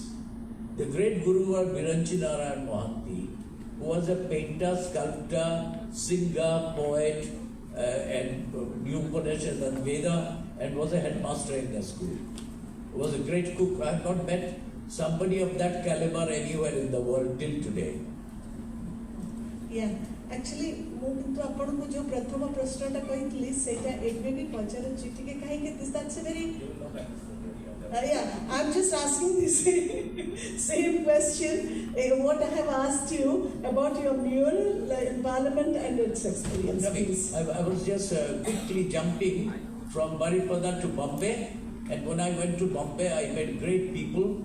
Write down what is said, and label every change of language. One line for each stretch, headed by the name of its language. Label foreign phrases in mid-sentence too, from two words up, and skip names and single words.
English: The great guru was Biranchi Narayan Mohanty, who was a painter, sculptor, singer, poet, and knew Upanishads and Veda, and was a headmaster in the school. He was a great cook. I have not met somebody of that caliber anywhere in the world till today. Yeah, actually,
Odia: ମୁଁ କିନ୍ତୁ ଆପଣଙ୍କୁ ଯୋଉ ପ୍ରଥମ ପ୍ରଶ୍ନଟା କହିଥିଲି ସେଇଟା ଏବେ ବି ପଚାରୁଛି ଟିକେ କାହିଁକି
English: that's a very yeah, I'm just asking the same question what I have asked you about your mural in Parliament and its experience. Please. I was just quickly jumping from Baripada to Bombay, and when I went to Bombay, I met great people.